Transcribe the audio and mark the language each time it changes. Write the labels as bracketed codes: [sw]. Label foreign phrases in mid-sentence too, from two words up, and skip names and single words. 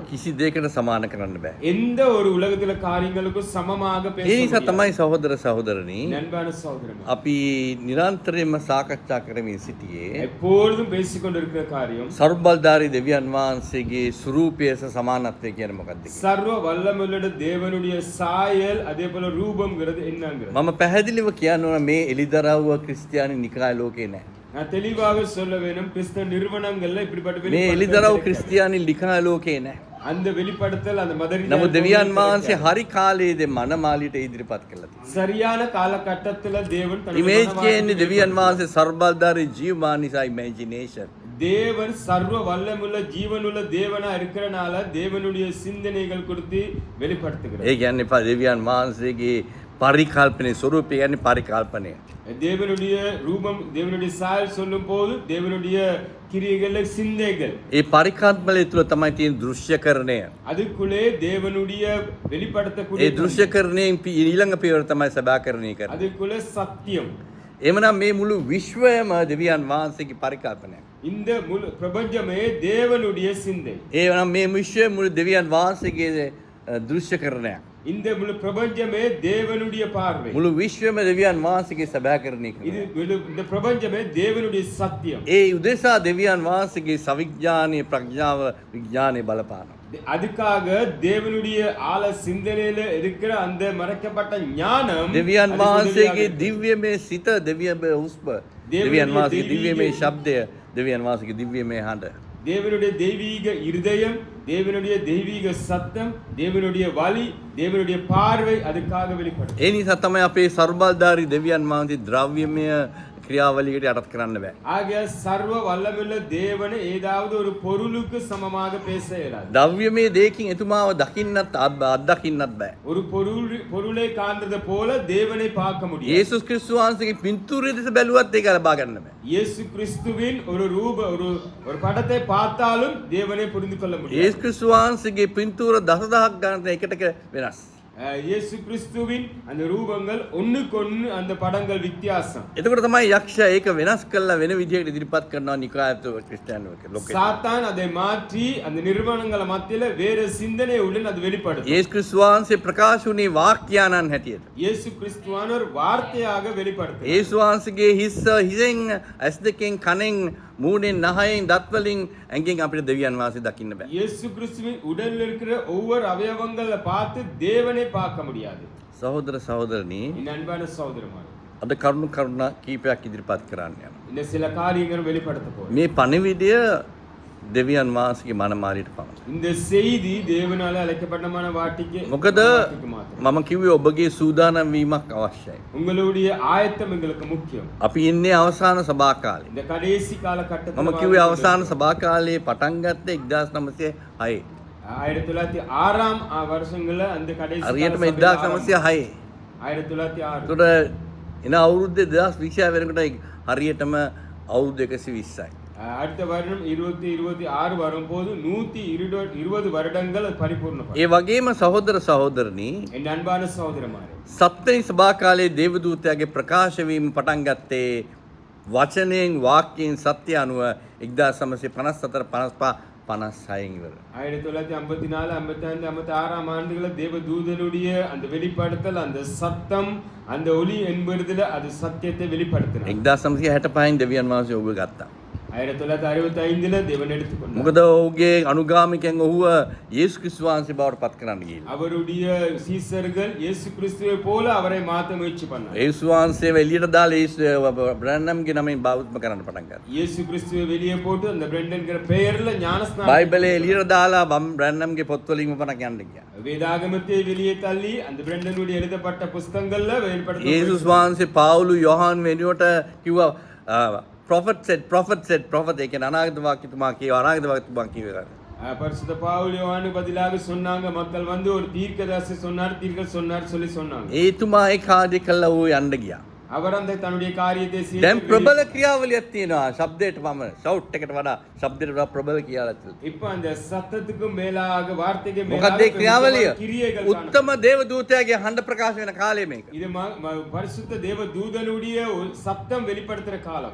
[si] කිසි දෙයකට සමාන කරන්න බෑ. [ta] எந்த ஒரு உலகத்துல காரியங்களுக்கும் சமமாக பேச [si] ඒ නිසා [ta] முடியாது. [si] තමයි සහෝදර සහෝදරනි [ta] அன்பான சகோதரன், [si] අපි නිරන්තරයෙන්ම සාකච්ඡා කරමින් සිටියේ [ta] எப்பொழுதும் பேசிக்கொண்டிருக்கிற காரியம் [si] සර්බල්ධාරී දෙවියන් වහන්සේගේ ස්වරූපය සහ සමානත්වය කියන්නේ මොකක්ද කියලා. [ta] சர்வ வல்லமையுள்ள தேவனுடைய சாயல் அதே போல ரூபம்ங்கிறது என்னங்கிறது [si] මම පැහැදිලිව කියන්න ඕන මේ එළිදරව්ව ක්‍රිස්තියානි නිකාය ලෝකේ නැහැ. [ta] நான் தெளிவாக சொல்ல வேணும். கிறிஸ்தவ நிறுவனங்கள்ல இப்படிப்பட்ட [si] මේ [ta] வெளிப்படுத்தல் [si] එළිදරව් [ta] கிடையாது. [si] ක්‍රිස්තියානි නිකාය ලෝකේ නැහැ. [ta] அந்த வெளிப்படுத்தல் அந்த மத ரீதியான [si] නමුත් දෙවියන් වහන්සේ [ta] கிடையாது. [si] හරි කාලයේදී මනමාලියට ඉදිරිපත් කළා තියෙනවා. [ta] சரியான காலகட்டத்துல தேவன் தன்னுடைய [si] ඉමේජ් කියන්නේ [ta] மனவாட்டியை [si] දෙවියන් වහන්සේ සර්බල්ධාරී ජීවමාන නිසා ඉමේජිනේෂන් [ta] தேவன் சர்வ வல்லமுள்ள ஜீவனுள்ள தேவனா இருக்கிறனால தேவனுடைய சிந்தனைகள் குறித்து வெளிப்படுத்துகிறார். [si] ඒ කියන්නේ දෙවියන් වහන්සේගේ පරිකල්පනයේ ස්වරූපය කියන්නේ පරිකල්පනය. [ta] தேவனுடைய ரூபம் தேவனுடைய சாயல் சொல்லும் போது தேவனுடைய கிரியைகள் சிந்தைகள். [si] ඒ පරිකල්පනය තුළ තමයි තියෙන දෘශ්‍යකරණය. [ta] அதுக்குள்ளே தேவனுடைய வெளிப்படுத்தக்கூடிய [si] ඒ දෘශ්‍යකරණයෙන් ඊළඟ පියවර තමයි සබාකරණය කරන්නේ. [ta] அதுக்குள்ளே சத்தியம். [si] එමනම් මේ මුළු විශ්වයම දෙවියන් වහන්සේගේ පරිකල්පනයක්. [ta] இந்த முழு பிரபஞ்சமே தேவனுடைய சிந்தை. [si] එවනම් මේ විශ්වය මුළු දෙවියන් වහන්සේගේ දෘශ්‍යකරණයක්. [ta] இந்த முழு பிரபஞ்சமே தேவனுடைய பார்வை. [si] මුළු විශ්වයම දෙවියන් වහන්සේගේ සබාකරණය [ta] இது [si] කරනවා. [ta] இந்த பிரபஞ்சமே தேவனுடைய சத்தியம். [si] ඒ උදෙසා දෙවියන් වහන්සේගේ සවිඥානීය ප්‍රඥාව විඥානයේ බලපානවා. [ta] அதுக்காக தேவனுடைய ஆழ சிந்தனையில இருக்கிற அந்த மறைக்கப்பட்ட ஞானம் [si] දෙවියන් වහන්සේගේ දිව්‍යමය සිත දෙවියන්ගේ හුස්ම දෙවියන් වහන්සේගේ දිව්‍යමය ශබ්දය දෙවියන් වහන්සේගේ දිව්‍යමය හඬ [ta] தேவனுடைய தெய்வீக இருதயம் தேவனுடைய தெய்வீக சத்தம் தேவனுடைய வழி தேவனுடைய பார்வை அதுக்காக வெளிப்படும். [si] ඒ නිසා තමයි අපේ සර්වබලධාරී දෙවියන් වහන්සේ ද්‍රව්‍යමය ක්‍රියාවලියකට යටත් කරන්න බෑ. [ta] ஆகிய சர்வ வல்லமையுள்ள தேவனை ஏதாவது ஒரு பொருளுக்கு சமமாக பேச இயலாது. [si] ද්‍රව්‍යමය දෙයකින් එතුමාව දකින්නත් අත්දකින්නත් බෑ. [ta] ஒரு பொருளை காண்றது போல தேவனை பார்க்க முடியாது. [si] යේසුස් ක්‍රිස්තුස් වහන්සේගේ පින්තූරය දෙස බැලුවත් ඒක ලබා ගන්න බෑ. [ta] இயேசு கிறிஸ்துவின் ஒரு படத்தை பார்த்தாலும் தேவனை புரிந்து கொள்ள முடியாது. [si] යේසුස් ක්‍රිස්තුස් වහන්සේගේ පින්තූර දසදහක් ගණන් එකට වෙනස්. [ta] இயேசு கிறிஸ்துவின் அந்த ரூபங்கள் ஒண்ணுக்கொண்ணு அந்த படங்கள் வித்தியாசம். [si] එතකොට තමයි යක්ෂයා ඒක වෙනස් කරලා වෙන විදිහකට ඉදිරිපත් කරනවා නිකායත්ව ක්‍රිස්තියානි ලෝකෙ. [ta] சாத்தான் அதை மாற்றி அந்த நிர்மாணங்கள மத்தியில வேற சிந்தனையுடன் அது வெளிப்படுத்தும். [si] යේසුස් ක්‍රිස්තුස් වහන්සේ ප්‍රකාශ වුණේ වාක්‍යානන් හැටියට. [ta] இயேசு கிறிஸ்துவானவர் வார்த்தையாக வெளிப்படுத்தும். [si] යේසුස් වහන්සේගේ හිසෙන් ඇස් දෙකෙන් කනෙන් මූණෙන් නහයෙන් දත් වලින් ඇඟෙන් අපිට දෙවියන් වහන්සේ දකින්න බෑ. [ta] இயேசு கிறிஸ்துவின் உடல்ல இருக்கிற ஒவ்வொரு அவயவங்களை பார்த்து தேவனை பார்க்க முடியாது. [si] සහෝදර සහෝදරනි [ta] என் அன்பான சகோதரமாரே, [si] අද කරුණා කීපයක් ඉදිරිපත් කරන්න යනවා. [ta] இந்த சில காரியங்கள் வெளிப்படுத்த போறோம். [si] මේ පණිවිඩය දෙවියන් වහන්සේගේ මනමාලියට පමණයි. [ta] இந்த செய்தி தேவனால அழைக்கப்பட்டமான வாட்டிக்கு [si] මොකද [ta] மாத்திரம். [si] මම කිව්වේ ඔබගේ සූදානම් වීමක් අවශ්‍යයි. [ta] உங்களுடைய ஆயத்தம் எங்களுக்கு முக்கியம். [si] අපි ඉන්නේ අවසාන සභා කාලේ. [ta] இந்த கடைசி காலகட்டத்தில் [si] මම කිව්වේ අවසාන සභා කාලේ පටන් ගත්තේ 1906. [ta] 1906 வருஷங்கள்ல அந்த கடைசி [si] හරියටම 1906. [ta] 1906. [si] ඒතකොට එන අවුරුද්දේ 2020 වෙනකොට හරියටම අවුරුදු 120යි. [ta] அடுத்த வருடம் 2026 வரும்போது 120 வருடங்கள் அது பரிபூர்ணப்படும். [si] ඒ වගේම සහෝදර සහෝදරනි [ta] என் அன்பான சகோதரமாரே, [si] සත්වෙනි සභා කාලේ දේවදූතයාගේ ප්‍රකාශ වීම පටන් ගත්තේ වචනයෙන් වාක්‍යයෙන් සත්‍ය අනුව 1954 55 56 ඉවර. [ta] 1954 55 56 ஆண்டுகள தேவ தூதனுடைய அந்த வெளிப்படுத்தல் அந்த சத்தம் அந்த ஒளி என்பதுல அது சத்தியத்தை வெளிப்படுத்தினார். [si] 1965 දෙවියන් වහන්සේ ඔබ ගත්තා. [ta] 1965 தேவன் எடுத்துக்கொண்டார். [si] මොකද ඔහුගේ අනුගාමිකයන් ඔහුව යේසුස් ක්‍රිස්තුස් වහන්සේ බවට පත් කරන්න ගිහිල්ලා. [ta] அவருடைய சீசர்கள் இயேசு கிறிஸ்துவை போல அவரை மாற்ற முயற்சி பண்ணார். [si] යේසුස් වහන්සේව එළියට දාලා බ්‍රැන්නම්ගේ නමින් බෞද්ධ කරන්න පටන් ගත්තා. [ta] இயேசு கிறிஸ்துவை வெளியே போட்டு அந்த பிரெண்டன்ங்கிற பெயர்ல ஞானஸ்நானம் [si] බයිබලයේ එළියට දාලා බ්‍රැන්නම්ගේ පොත්වලින්ම පණක් යන්න ගියා. [ta] வேதாகமத்தை வெளியே தள்ளி அந்த பிரெண்டனுடைய எழுதப்பட்ட புத்தகங்கள்ல வெளிப்படுத்த [si] යේසුස් වහන්සේ පාවුලු යොහාන් වෙනුවට කිව්වා prophet ඒ කියන්නේ අනාගත වාක්‍යතුමා කියව අනාගත වාක්‍යතුමා කියව. [ta] பரிசுத்த பவுல் யோவானுக்கு பதிலாக சொன்னாங்க, மக்கள் வந்து ஒரு தீர்க்கதரிசி சொன்னார், தீர்க்கதரிசி சொன்னார் சொல்லி சொன்னாங்க. [si] ඒතුමා ඒ කාර්ය කළා ඌ යන්න ගියා. [ta] அவர் அந்த தன்னுடைய காரியத்தை செய்து [si] දැන් ප්‍රබල ක්‍රියාවලියක් තියෙනවා ශබ්දයට පමණ ෂවුට් එකට වඩා ශබ්දයට වඩා ප්‍රබල ක්‍රියාවලියක් තියෙනවා. [ta] இப்ப அந்த சத்தத்துக்கு மேலாக வார்த்தைக்கு [si] මොකක්ද ඒ ක්‍රියාවලිය? [ta] கிரியைகள் [si] උත්තම දේව දූතයාගේ හඬ ප්‍රකාශ වෙන කාලය මේක. [ta] இது பரிசுத்த தேவ தூதனுடைய சத்தம் வெளிப்படுத்துற காலம்.